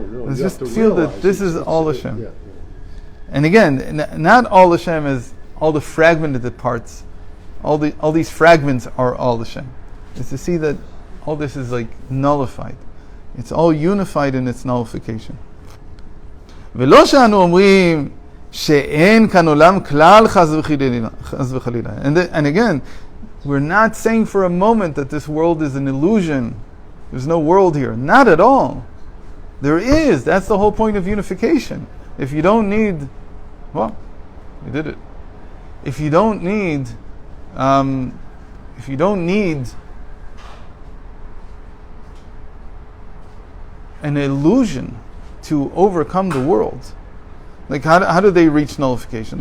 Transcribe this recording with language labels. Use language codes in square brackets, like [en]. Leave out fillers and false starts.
[en] Let's just feel that this is all Hashem. Yeah. And again, not all Hashem is all the fragmented parts. All these fragments are all Hashem. It's to see that all this is like nullified. It's all unified in its nullification. [he] ולא שאנו אומרים שאין כאן עולם כלל חס וחלילה. [en] And again, we're not saying for a moment that this world is an illusion. There's no world here. Not at all. There is. That's the whole point of unification. If you don't need, well, you did it. If you don't need an illusion to overcome the world, like how do they reach nullification?